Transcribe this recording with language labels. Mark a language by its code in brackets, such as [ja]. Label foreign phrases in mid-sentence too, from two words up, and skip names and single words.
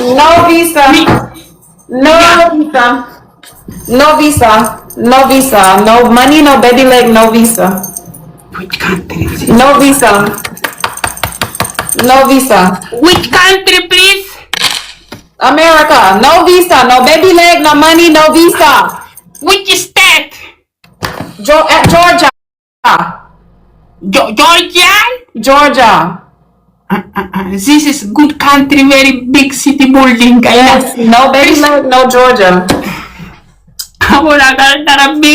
[en] No visa. No visa. No money. No baby leg. No visa. Which country? No visa. Which country, please? America. No visa. No baby leg. No money. No visa. Which state? Georgia. Georgia? Georgia. This is good country, very big city building. I Yes. No baby leg, no Georgia. Ahora cara big